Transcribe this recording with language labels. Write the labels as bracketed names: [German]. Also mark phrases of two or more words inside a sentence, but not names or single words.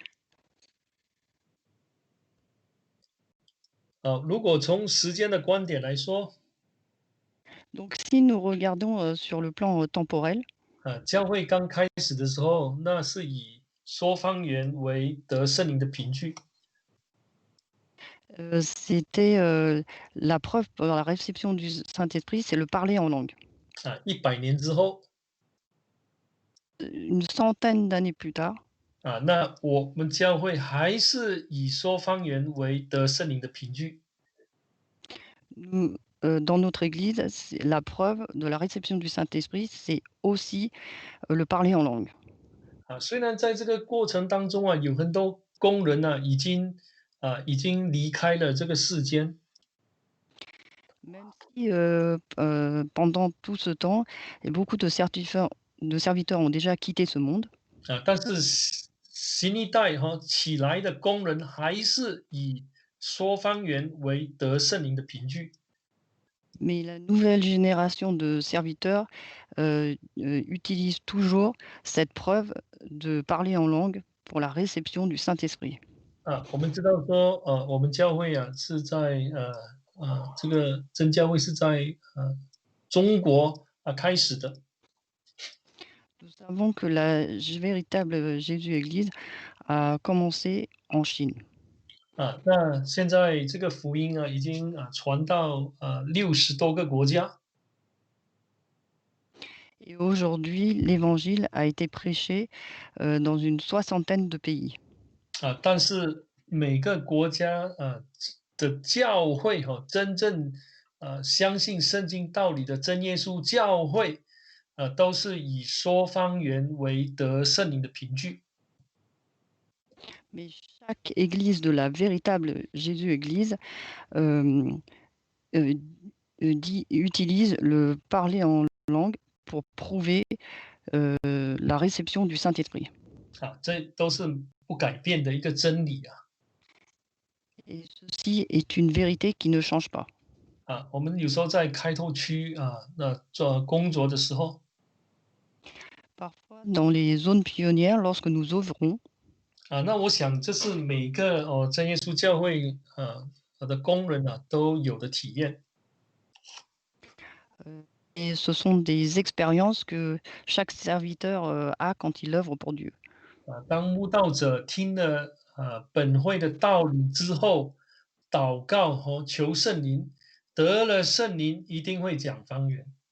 [Chinese] 如果从时间的观点来说， [French] Donc si nous regardons, sur le plan, temporel, [Chinese] 教会刚开始的时候，那是以说方言为得圣灵的凭据。 [French] c'était, la preuve pour la réception du Saint-Esprit, c'est le parler en langue. [Chinese] 100年之后， [French] Une centaine d'années plus tard, [Chinese] 那我们教会还是以说方言为得圣灵的凭据。 [French] nous, dans notre église, c'est la preuve de la réception du Saint-Esprit, c'est aussi, le parler en langue. [Chinese] 虽然在这个过程当中有很多工人已经离开了这个世间。 [French] Même si, pendant tout ce temps et beaucoup de serviteurs ont déjà quitté ce monde, [Chinese] 但是新一代起来的工人还是以说方言为得圣灵的凭据。 [French] mais la nouvelle génération de serviteurs, utilise toujours cette preuve de parler en langue pour la réception du Saint-Esprit. [Chinese] 我们知道说，我们教会是在这个真教会是在中国开始的。 [French] Nous savons que la véritable Jésus-Église a commencé en Chine. [Chinese] 那现在这个福音已经传到60多个国家。 [French] Et aujourd'hui, l'évangile a été prêché, dans une soixantaine de pays. [Chinese] 但是每个国家的教会真正相信圣经道理的真耶稣教会都是以说方言为得圣灵的凭据。 [French] Mais chaque église de la véritable Jésus-Église, hem, heu utilise le parler en langue pour prouver, la réception du Saint-Esprit. [Chinese] 这都是不改变的一个真理 [French] Et ceci est une vérité qui ne change pas. [Chinese] 我们有时候在开拓区那做工作的时候， [French] Parfois, dans les zones pionnières, lorsque nous œuvrons, [Chinese] 那我想这是每个真耶稣教会的工人都有的体验。 [French] et ce sont des expériences que chaque serviteur, a quand il œuvre pour Dieu. [Chinese] 当慕道者听了本会的道理之后，祷告和求圣灵，得了圣灵一定会讲方言。